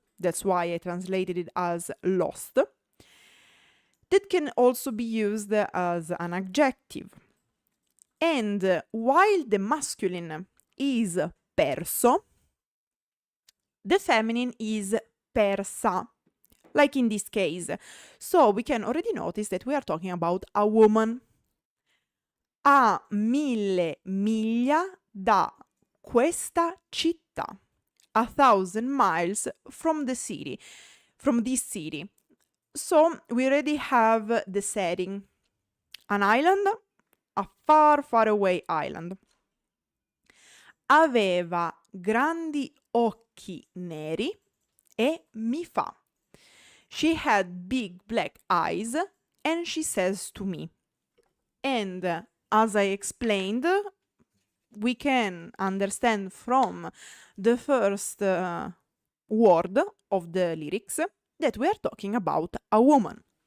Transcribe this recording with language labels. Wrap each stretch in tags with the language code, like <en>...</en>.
<en>That's why I translated it as lost. That can also be used as an adjective. And while the masculine is perso, the feminine is persa, like in this case. So we can already notice that we are talking about a woman.</en> <it>A 1000 miglia da questa città.</it> <en>1,000 miles from the city, from this city. So we already have the setting. An island, a far, far away island.</en> <it>Aveva grandi occhi neri e mi fa.</it> <en>She had big black eyes and she says to me. And as I explained, we can understand from the first word of the lyrics that we are talking about a woman.</en>